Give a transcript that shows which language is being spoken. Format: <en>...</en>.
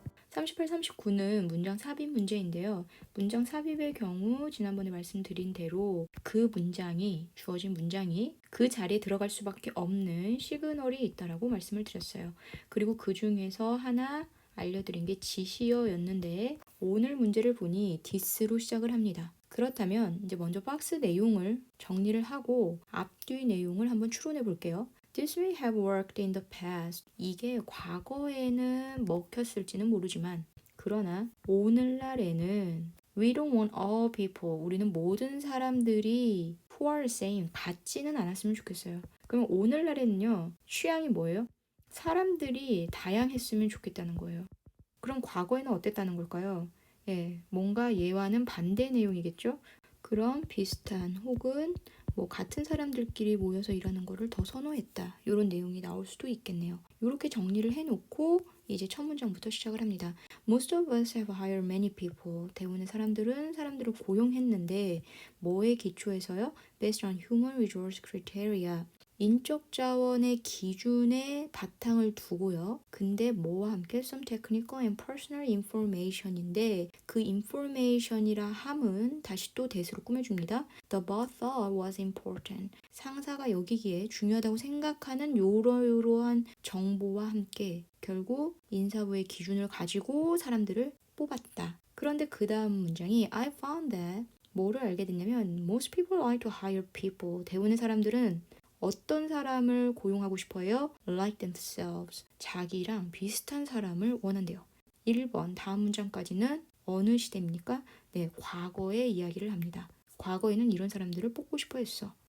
<ko>38, 39는 문장 삽입 문제인데요. 문장 삽입의 경우 지난번에 말씀드린 대로 주어진 문장이 그 자리에 들어갈 수밖에 없는 시그널이 있다라고 말씀을 드렸어요. 그리고 그 중에서 하나 알려드린 게 지시어였는데 오늘 문제를 보니 this로 시작을 합니다. 그렇다면 이제 먼저 박스 내용을 정리를 하고 앞뒤 내용을 한번 추론해 볼게요.</ko> <en>This may have worked in the past.</en> <ko>이게 과거에는 먹혔을지는 모르지만 그러나 오늘날에는</ko> <en>We don't want all people.</en> <ko>우리는 모든 사람들이</ko> <en>who are same.</en> <ko>같지는 않았으면 좋겠어요. 그럼 오늘날에는요. 취향이 뭐예요? 사람들이 다양했으면 좋겠다는 거예요. 그럼 과거에는 어땠다는 걸까요? 뭔가 얘와는 반대 내용이겠죠? 그럼 비슷한 혹은 같은 사람들끼리 모여서 일하는 거를 더 선호했다. 이런 내용이 나올 수도 있겠네요. 이렇게 정리를 해놓고 이제 첫 문장부터 시작을 합니다.</ko> <en>Most of us have hired many people.</en> <ko>대부분의 사람들을 고용했는데 뭐에 기초해서요?</ko> <en>Based on human resource criteria.</en> <ko>인적 자원의 기준에 바탕을 두고요. 근데 뭐와 함께</ko> <en>some technical and personal information</en> <ko>인데 그 information이라 함은 다시 또 대수로 꾸며줍니다.</ko> <en>The boss thought was important.</en> <ko>상사가 여기기에 중요하다고 생각하는 요러요러한 정보와 함께 결국 인사부의 기준을 가지고 사람들을 뽑았다. 그런데 그 다음 문장이</ko> <en>I found that</en> <ko>뭐를 알게 됐냐면</ko> <en>most people like to hire people.</en> <ko>대부분의 사람들은 어떤 사람을 고용하고 싶어요?</ko> <en>Like themselves.</en> <ko>자기랑 비슷한 사람을 원한대요. 1번 다음 문장까지는 어느 시대입니까? 네, 과거의 이야기를 합니다. 과거에는 이런 사람들을 뽑고 싶어 했어.</ko>